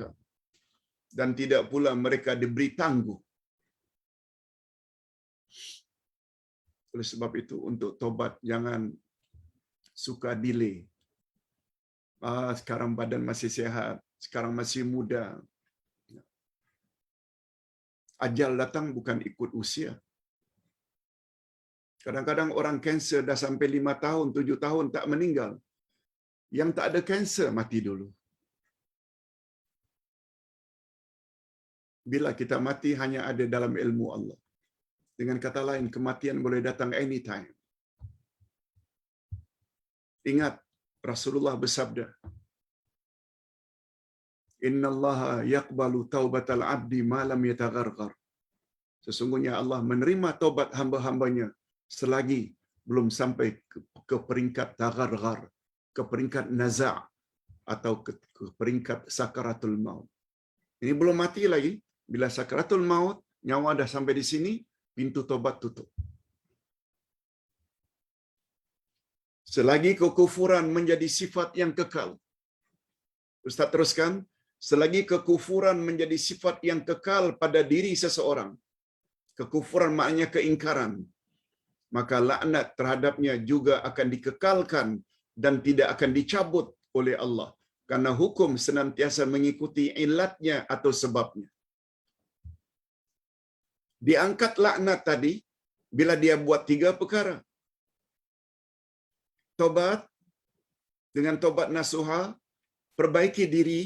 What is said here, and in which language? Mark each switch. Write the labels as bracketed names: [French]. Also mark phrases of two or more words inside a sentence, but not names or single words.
[Malay] Dan tidak pula mereka diberi tangguh. Oleh sebab itu, untuk tobat jangan suka delay. Sekarang badan masih sehat, sekarang masih muda. Ajal datang bukan ikut usia. Kadang-kadang orang kanser dah sampai 5 tahun, 7 tahun tak meninggal. Yang tak ada kanser mati dulu. Bila kita mati hanya ada dalam ilmu Allah. Dengan kata lain, kematian boleh datang anytime. Ingat, Rasulullah bersabda, [Arabic] إن الله يقبل توبة العبد ما لم يغرغر. [Malay] Sesungguhnya Allah menerima taubat hamba-hambanya selagi belum sampai ke peringkat tagharghar, ke peringkat naza' atau ke peringkat sakaratul maut. Ini belum mati lagi. Bila sakaratul maut, nyawa dah sampai di sini, pintu taubat tutup. Selagi kekufuran menjadi sifat yang kekal. Ustaz teruskan, selagi kekufuran menjadi sifat yang kekal pada diri seseorang, kekufuran maknanya keingkaran, maka laknat terhadapnya juga akan dikekalkan dan tidak akan dicabut oleh Allah. Karena hukum senantiasa mengikuti ilatnya atau sebabnya. Diangkat laknat tadi bila dia buat 3 perkara. Tobat, dengan tobat nasuha, perbaiki diri.